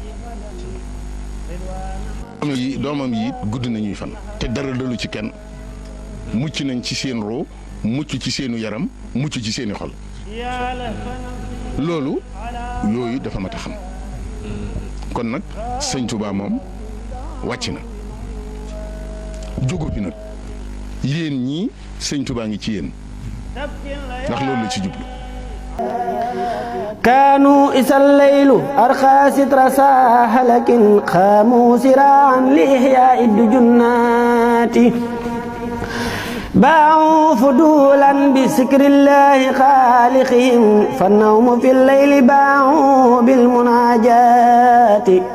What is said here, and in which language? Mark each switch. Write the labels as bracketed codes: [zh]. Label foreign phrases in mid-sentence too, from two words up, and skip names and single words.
[wo] doomam yi gudd nañuy fan te dara dalu ci kenn mucc nañ ci seen roo mucc ci seenu yaram mucc ci seeni xol loolu yooyu dafa mat a xam kon nag sëñ Touba moom wàcc na jógu fi nag yéen ñii sëñ Touba ngi ci yéen ndax loolu la ci jublu. [ar] كانوا إذا الليل أرخى ستر ساحة لكن قاموا سراعا لإحياء الدجنات باعوا فضولا بذكر الله خالقهم فالنوم في الليل باعوا بالمناجات